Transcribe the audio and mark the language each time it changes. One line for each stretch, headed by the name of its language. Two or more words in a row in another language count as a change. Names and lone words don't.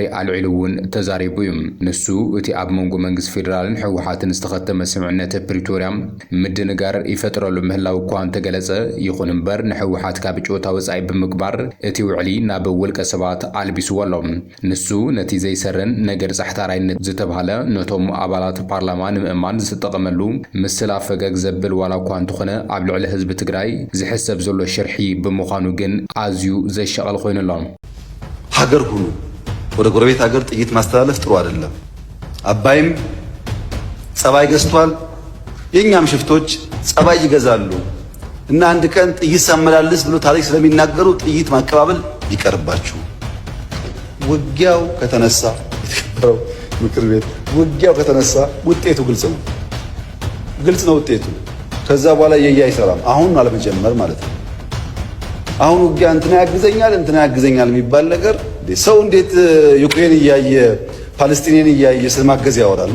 Tigrinya: ኣልዒሉ እውን ተዛሪቡ እዩ። ንሱ እቲ ኣብ መንጎ መንግስቲ ፌደራልን ሕወሓትን ዝተኸተመ ስምዕነት ፕሪቶሪያ ምድንጋር ይፈጥረሉ ምህላው እኳ እንተገለጸ ይኹን እምበር ንሕወሓት ካብ ጨወታ ወጻኢ ብምግባር እቲ ውዕሊ ናብ ውልቀ ሰባት ኣልቢስዎ ኣሎ። ንሱ ነቲ ዘይሰርን ነገር ጻሕታራይነት ዝተባሃለ ነቶም ኣባላት ፓርላማ ንምእማን ዝተጠቐመሉ ምስላ ፈገግ ዘብል ዋላ እኳ እንተኾነ ኣብ ልዕሊ ህዝቢ ትግራይ ዝሕሰብ ዘሎ ሽርሒ ብምዃኑ ግን ኣዝዩ ዘሸቐል ኮይኑ ኣሎ።
Amharic: ሀገር ሁሉ ወደ ጎረቤት ሀገር ጥይት ማስተላለፍ ጥሩ አይደለም። አባይም ጸባይ ገዝቷል። የኛም ሽፍቶች ጸባይ ይገዛሉ እና አንድ ቀን ጥይት ሳመላልስ ብሎ ታሪክ ስለሚናገሩ ጥይት ማቀባበል ይቀርባችሁ። ውጊያው ከተነሳ የተከበረው ምክር ቤት ውጊያው ከተነሳ ውጤቱ ግልጽ ነው ውጤቱ። ከዛ በኋላ አይሰራም። አሁን አለመጀመር ማለት ነው። አሁን ውጊያ እንትና ያግዘኛል የሚባል ነገር ሰው እንዴት ዩክሬን እያየ ፓለስቲንን እያየ ስለማገዝ ያወራል?